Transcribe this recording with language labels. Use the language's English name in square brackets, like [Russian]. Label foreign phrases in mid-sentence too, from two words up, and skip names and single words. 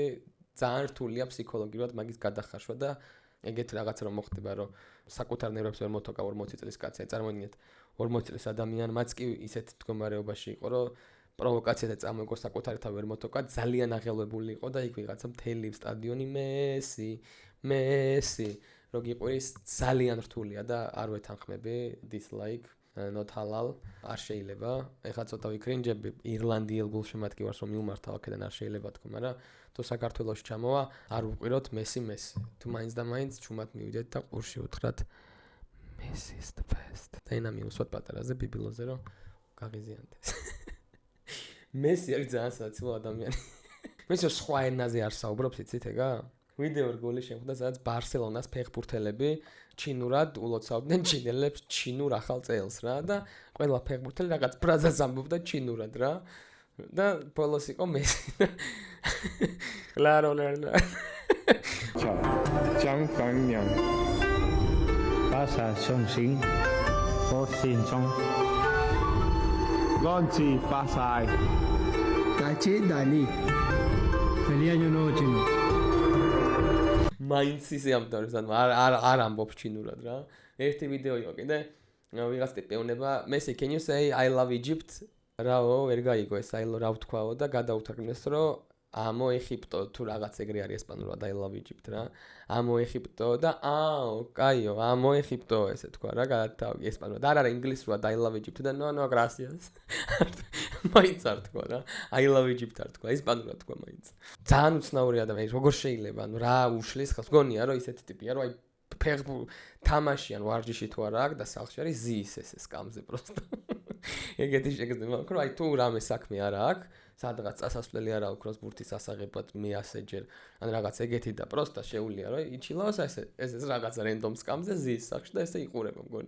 [Georgian] ძალიან რთულია ფსიქოლოგიურად მაგის გადახარშვა და ეგეთ რაღაც რომ მოხდება, რომ საკუთარ ნერვებს ვერ მოთოკა 40 წლის კაცი. წარმოიდგინეთ 40 წლის ადამიანი, მას კი ისეთ მდგომარეობაში იყო, რომ პროვოკაციაზე წამოიგო საკუთარი თავი ვერ მოთოკა, ძალიან აღელვებული იყო და იქ ვიღაცა მთელი სტადიონი მესი, რო გიყვირის ძალიან რთულია და არ ვეთანხმები [English] dislike not halal [Georgian] არ შეიძლება. ეხლა ცოტა ვიკრინჯები ირლანდიელ გულშემატკივარს რომ მივმართავ აქედან არ შეიძლება თქო, მაგრამ თუ საქართველოში ჩამოვა, არ ვუყიროთ მესი. თუ მაინც და მაინც ჩუმად მივიდეთ და ყურში უთხრათ [English] Messi is the best. [Georgian] და ენა მიუსვათ პატარაზე ბიბილოზე რომ გაღიზიანდეს. მესი არის ძალიან საცილო ადამიანი. მესი სხვა ენაზე არ საუბრობს, იცით ეგა? ვიდეო რგოლი შემხვდა, სადაც ბარსელონას ფეხბურთელები ჩინურად ულოცავდნენ ჩინელებს ჩინურ ახალ წელს რა და ყველა ფეხბურთელი რაღაც ფრაზას ამბობდა ჩინურად რა და ბოლოს იყო მესი. Claro. [Chinese] 江房娘巴萨雄心我心中安置巴塞 [Spanish] Cache Dani Feliz año nuevo chino [Georgian] მაინც ისე ამბობს, ანუ არ ამბობს ჩინურად რა. ერთი ვიდეო იყო კიდე, ვიღაც ტიპი ეუბნება, [English] Messi, can you say I love Egypt? [Georgian] რაო, ვერ გაიგო ეს რა ვთქვაო და გადაუთარგმნეს, რომ [Spanish] amo Egipto [Georgian] თუ რაღაც ეგრე არის ესპანურად [English] I love Egypt [Georgian] რა. [Spanish] amo Egipto [Georgian] და კაიო, [Spanish] amo Egipto [Georgian] ესე თქვა რა, გადათავი ესპანურად. არა ინგლისურად [English] I love Egypt [Georgian] და [Spanish] no gracias. [Georgian] მაინც არ თქვა რა. [English] I love Egypt [Georgian] არ თქვა, ესპანურად თქვა მაინც. ძალიან უცნაური ადამიანი, როგორ შეიძლება, ანუ რა უშლის ხალხს, გონია რომ ისეთი ტიპია, რომ აი ფეხბურთი თამაშიან ვარჯიში თუ არა აქვს და სახლში არის ზის ეს სკამზე პროსტო. ეგეთი შეგრძნება, მაგრამ აი თუ რამე საქმე არა აქვს, სადღაც წასასვლელი არა აქვს ბურთის ასაღებად მე ასეჯერ, ან რაღაც ეგეთი და პროსტა შეუულია რომ იჩილოს ეს რაღაც რენდომ სკამზე ზის სახლში და ესე იყურება მგონი.